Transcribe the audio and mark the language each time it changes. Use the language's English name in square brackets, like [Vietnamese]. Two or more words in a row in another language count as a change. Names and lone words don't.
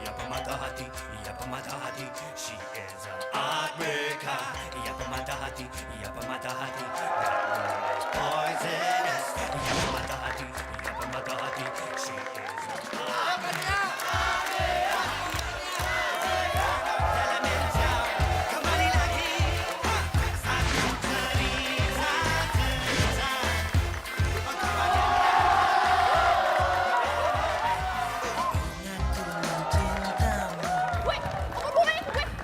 [Malay] pemata hati, ia pemata hati. [English] She is a heartbreaker. [Malay] Ia pemata hati, ia pemata hati. [English] That girl is poisonous. [Malay] Ia pemata hati, ia pemata hati. [English] She is a [Malay] kembali lagi. Satu cerita. [Indonesian] Gue, apa hubungannya ke gue?